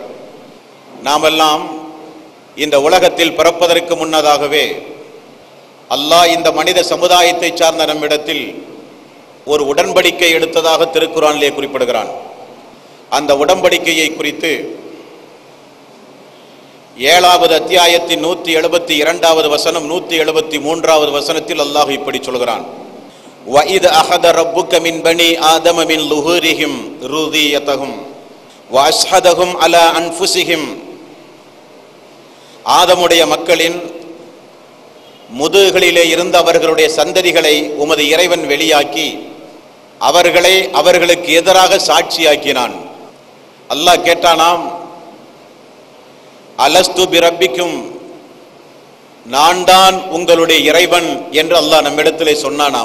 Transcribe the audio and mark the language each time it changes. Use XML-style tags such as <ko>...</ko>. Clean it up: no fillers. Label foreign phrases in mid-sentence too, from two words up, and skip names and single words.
<ta>நாமெல்லாம் இந்த உலகத்தில் பிறப்பதற்கு முன்னதாகவே அல்லாஹ் இந்த மனித சமுதாயத்தை சார்ந்த நம்மிடத்தில் ஒரு உடன்படிக்கை எடுத்ததாக திருக்குர்ஆனிலே குறிப்பிடுகிறான். அந்த உடன்படிக்கையை குறித்து 7வது அத்தியாயத்தின் 172வது வசனம் 173வது வசனத்தில் அல்லாஹ் இப்படி சொல்கிறான்.</ta> <ar>وَإِذْ أَخَذَ رَبُّكَ مِنْ بَنِي آدَمَ مِنْ ظُهُورِهِمْ ذُرِّيَّتَهُمْ وَأَشْهَدَهُمْ عَلَى أَنفُسِهِمْ</ar> <ta>ஆதமுடைய மக்களின் முதுகுகளிலே இருந்த அவர்களுடைய சந்ததிகளை உமது இறைவன் வெளியாக்கி அவர்களை அவர்களுக்கு எதிராக சாட்சியாக்கினான். அல்லாஹ் கேட்டானாம்,</ta> <ar>ألست بربكم,</ar> <ta>நான் தான் உங்களுடைய இறைவன் என்று அல்லாஹ் நம்மிடத்திலே சொன்னானாம்.</ta>